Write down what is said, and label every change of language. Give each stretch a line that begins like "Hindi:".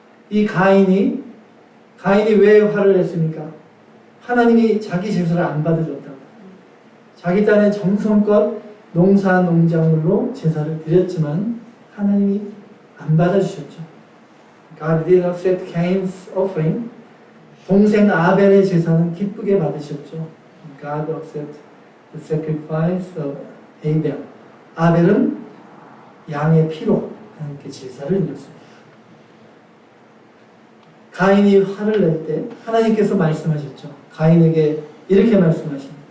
Korean: 이 가인이 왜 화를 냈습니까? 하나님이 자기 제사를 안 받아줬다고. 자기 딴에 정성껏 농작물로 제사를 드렸지만 하나님이 안 받아주셨죠.
English: God did not accept Cain's offering.
Korean: 동생 아벨의 제사는 기쁘게 받으셨죠.
English: God accepted the sacrifice of Abel.
Korean: 아벨은 양의 피로 하나님께 제사를 드렸습니다. 가인이 화를 낼 때 하나님께서 말씀하셨죠. 가인에게 이렇게 말씀하십니다.